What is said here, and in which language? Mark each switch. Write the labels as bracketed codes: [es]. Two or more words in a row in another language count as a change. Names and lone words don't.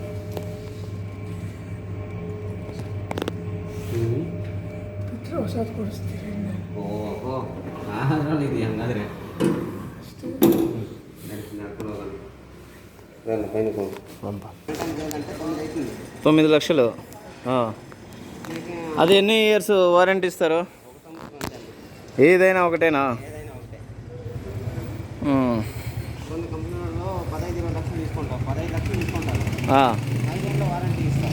[kn] ಹೊಸದು ಕೊಡಿಸ್ತೀರಿ? ಓಹೋ, ಅದರಲ್ಲಿ ಇದೆಯಾ ಹಂಗಾದ್ರೆ? ನಡ್ಕೊಂಡು ಹೋಗೋಣ. ಪೈನ [te] 9 లక్షలు. అది ఎన్ని [en] years warranty [te] ఇస్తారు? ఏదైనా ఒకటేనా? కొన్ని కంపెనీలలో 15-20 లక్షలు తీసుకుంటారు, 15 లక్షలు తీసుకుంటారు. 5 ఏళ్ళ వారంటీ ఇస్తారు.